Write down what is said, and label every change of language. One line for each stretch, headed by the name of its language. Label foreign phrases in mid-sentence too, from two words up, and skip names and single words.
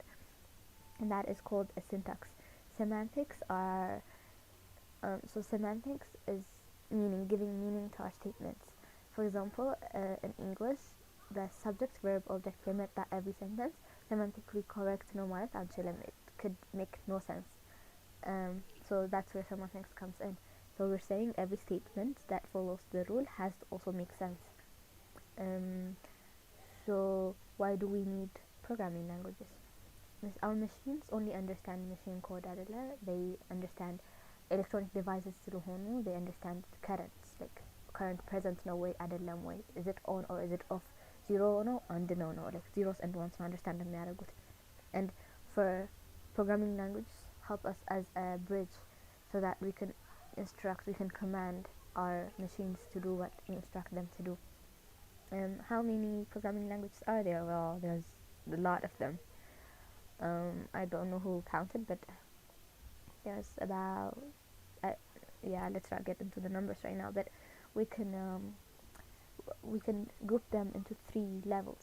English: And that is called a syntax. Semantics are semantics is giving meaning to our statements. For example, in English, the subject verb object የመጣ every sentence semantically correct
Amharic: ነው ማለት አንችልም.
English: It could make no sense. So that's where semantics comes in. So we're saying every statement that follows the rule has to also make sense. So why do we need programming languages? Our machines only understand machine code አይደለ? They understand electronic devices ስለሆኑ they understand currents, like current present
Amharic: ነው ወይ አይደለም ወይ,
English: is it on or is it off, zero
Amharic: ነው አንድ ነው ነው,
English: like zeros and ones ነው understand የሚያደርጉት. And for programming languages help us as a bridge so that we can command our machines to do what we instruct them to do. How many programming languages are there? Well, there's a lot of them. I don't know who counted, but there's about let's not get into the numbers right now, but we can group them into 3 levels.